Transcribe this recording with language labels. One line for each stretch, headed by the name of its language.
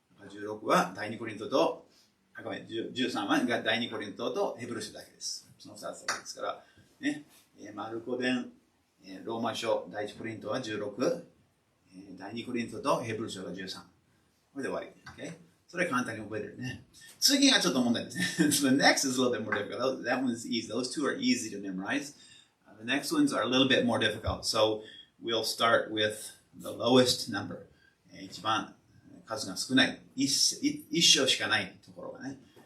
Japanese: 16は第2コリントと、ごめん、13は第2コリントとヘブル書だけです。その2つだけですから、ね、マルコ伝、ローマ書、第1コリントは16、第2コリントとヘブル書が13。これで終わり。Okay? それは簡単に覚えれるね。次がちょっと問題ですね。
English: So the next is a little bit more difficult. That one is easy. Those two are easy to memorize. The next ones are a little bit more difficult. So we'll start with the lowest number.
Japanese: 一番数が少ない。一章しかないところがね。